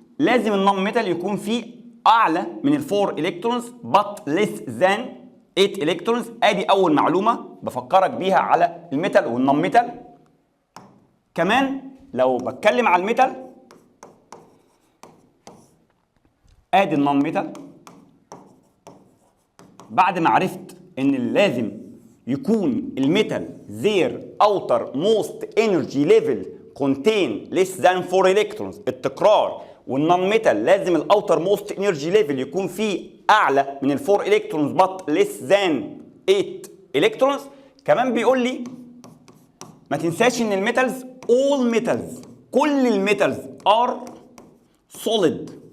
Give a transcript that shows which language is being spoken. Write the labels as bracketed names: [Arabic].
[Arabic] لازم النون ميتال يكون فيه اعلى من ال 4 الكترونز [English] but less than 8 [Arabic] الكترونز. ادي اول معلومه بفكرك بيها على الميتال والنون ميتال. كمان لو بتكلم على الميتال، ادي النون ميتال. بعد ما عرفت ان لازم يكون الميتال [English] their outer most energy level contain less than 4 electrons، التكرار. [Arabic] والنون ميتال لازم الاوتر موست انرجي ليفل يكون فيه اعلى من ال 4 الكترونز [English] but less than 8 [Arabic] الكترونز. كمان بيقول لي ما تنساش ان الميتالز [English] all metals، [Arabic] كل الميتالز [English] are solid